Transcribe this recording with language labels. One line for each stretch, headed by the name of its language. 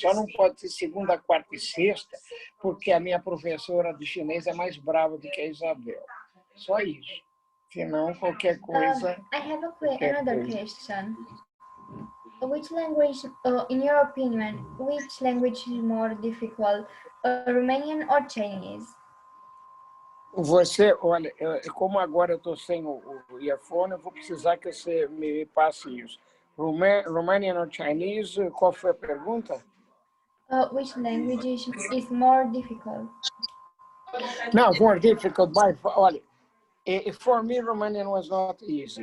Portuguese: Só não pode ser segunda, quarta e sexta, porque a minha professora de chinês é mais brava do que a Isabel. Só isso. Senão, qualquer coisa...
English: I have another question. Which language, in your opinion, which language is more difficult, Romanian or Chinese?
Portuguese: Você, olha, como agora eu estou sem o earphone, eu vou precisar que você me passe isso.
English: Romanian or Chinese,
Portuguese: qual foi a pergunta?
English: Which language is more difficult? No, more difficult by far.
Portuguese: Olha,
English: for me, Romanian was not easy.